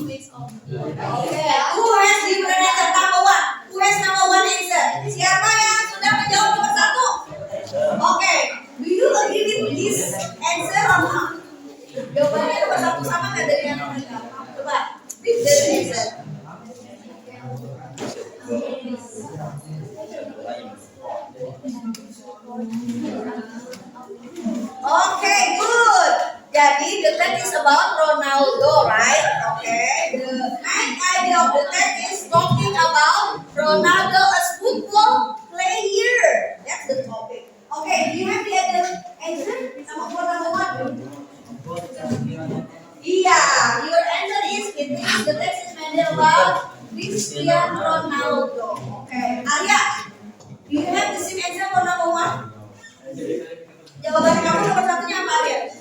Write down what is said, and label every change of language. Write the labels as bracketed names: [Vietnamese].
[English] Okay, who has different answer? Number one. Who has number one answer? [Indonesian] Siapa yang sudah menjawab nomor satu? [English] Okay, do you agree with this answer or not? [Indonesian] Jawabannya nomor satu sama nggak dari yang mereka? Coba, [English] read the answer. Okay, good. [Indonesian] Jadi [English] the text is about Ronaldo, right? Okay. The main idea of the text is talking about Ronaldo as football player. That's the topic. Okay, do you have the other answer? Number one. Yeah, your answer is it is the text is mentioned about Cristiano Ronaldo. Okay, Arya, do you have the same answer for number one? [Indonesian] Jawaban kamu nomor satunya apa, Arya?